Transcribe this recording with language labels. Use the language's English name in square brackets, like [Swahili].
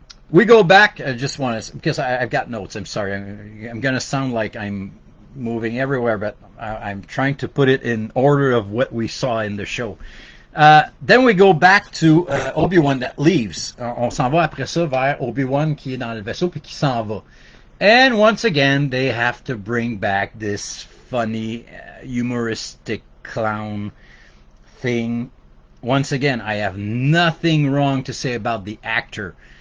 [English] We go back. I just want to, because I've got notes. I'm sorry. I'm going to sound like I'm moving everywhere, but I'm trying to put it in order of what we saw in the show. Then we go back to Obi-Wan that leaves. [French] On s'en va après ça vers Obi-Wan qui est dans le vaisseau puis qui s'en va. [English] And once again, they have to bring back this funny, humoristic clown thing. Once again, I have nothing wrong to say about the actor.